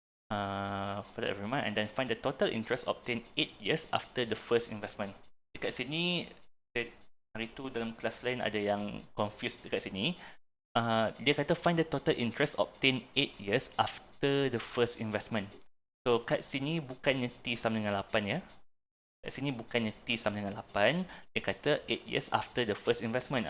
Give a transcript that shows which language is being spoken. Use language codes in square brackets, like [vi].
[en] For every month. And then find the total interest obtained 8 years after the first investment. [ms] Dekat sini, hari tu dalam kelas lain ada yang confused dekat sini. Dia kata [en] find the total interest obtained 8 years after the first investment. [ms] So kat sini bukannya T sama dengan 8 ya. Kat sini bukannya T sama dengan 8. [en] Dia kata 8 years after the first investment.